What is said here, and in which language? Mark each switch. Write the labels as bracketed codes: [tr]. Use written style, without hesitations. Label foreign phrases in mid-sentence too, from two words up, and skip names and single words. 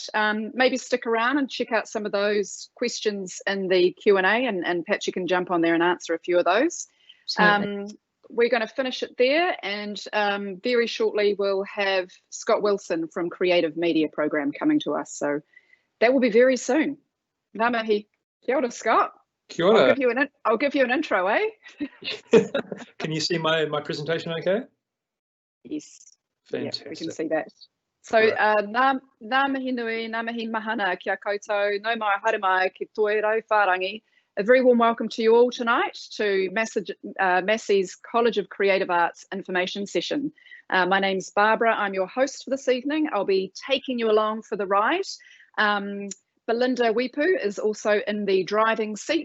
[en] Maybe stick around and check out some of those questions in the Q&A, and perhaps you can jump on there and answer a few of those. We're going to finish it there, and very shortly we'll have Scott Wilson from Creative Media Program coming to us. So that will be very soon. [mi] Ngā mihi. Kia ora, Scott. Kia ora. [en] I'll give you an intro, eh? Can you see my presentation okay? Yes. Fantastic. Yeah, we can see that. [mi] So ngā mihi nui, ngā mihi mahana kia koutou, no mai haere mai ki toi rau whārangi. [en] A very warm welcome to you all tonight to Massey's College of Creative Arts information session. My name's Barbara. I'm your host for this evening. I'll be taking you along for the ride. Belinda Wipu is also in the driving seat.